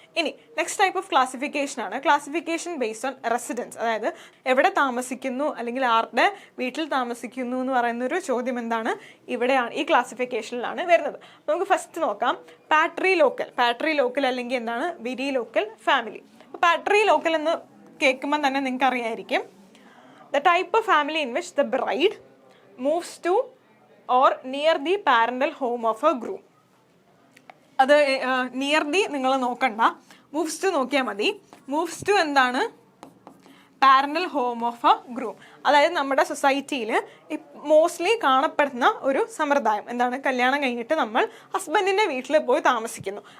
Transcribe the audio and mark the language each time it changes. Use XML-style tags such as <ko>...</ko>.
<ml>ഇനി next type of classification ആണ് classification based on residence. അതായത് എവിടെ താമസിക്കുന്നു അല്ലെങ്കിൽ ആരുടെ വീട്ടിൽ താമസിക്കുന്നു എന്ന് പറയുന്നൊരു ചോദ്യം എന്താണ് ഇവിടെയാണ്, ഈ ക്ലാസിഫിക്കേഷനിലാണ് വരുന്നത്. നമുക്ക് ഫസ്റ്റ് നോക്കാം പാട്രി ലോക്കൽ അല്ലെങ്കിൽ എന്താണ് വിരി ലോക്കൽ ഫാമിലി. പാട്രി ലോക്കൽ എന്ന് കേൾക്കുമ്പോൾ തന്നെ നിങ്ങൾക്ക് അറിയായിരിക്കും</ml> <en>the type of family in which the bride moves to or near the parental home of a groom.</en> <ml>അത് നിയർ ദി നിങ്ങൾ നോക്കണ്ട, മൂവ്സ് ടു നോക്കിയാൽ മതി.</ml> <en>Moves to എന്താണ് parental home of a groom.</en> <ml>അതായത് നമ്മുടെ സൊസൈറ്റിയിൽ മോസ്റ്റ്ലി കാണപ്പെടുന്ന ഒരു സമ്പ്രദായം എന്താണ്, കല്യാണം കഴിഞ്ഞിട്ട് നമ്മൾ ഹസ്ബൻഡിൻ്റെ വീട്ടിൽ പോയി താമസിക്കുന്നു.</ml>